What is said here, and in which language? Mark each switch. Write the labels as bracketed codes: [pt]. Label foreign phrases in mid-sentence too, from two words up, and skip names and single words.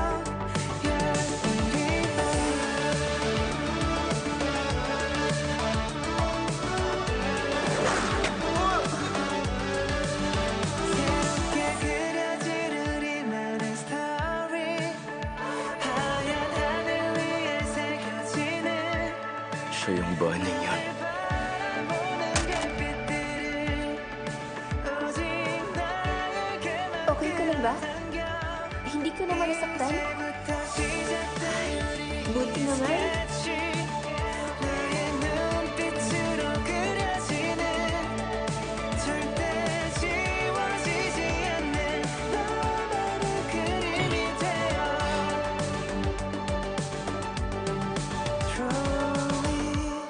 [ko] 새롭게 그려질 우리만의 스토리 하얀 하늘 위에 새겨지는 [tl] Siya yung Bunny yan. [ko] 바라보는 별빛들을 오직 나에게만 [tl] Okay ka lang ba? [ko] 끌어당겨 [tl] Hindi ka naman nasaktan? [ko] 이제부터 시작된 [tl] Buti naman. [ko] 나의 눈빛으로 그려지는 절대 지워지지 않는 너만의 그림이 되어 Truly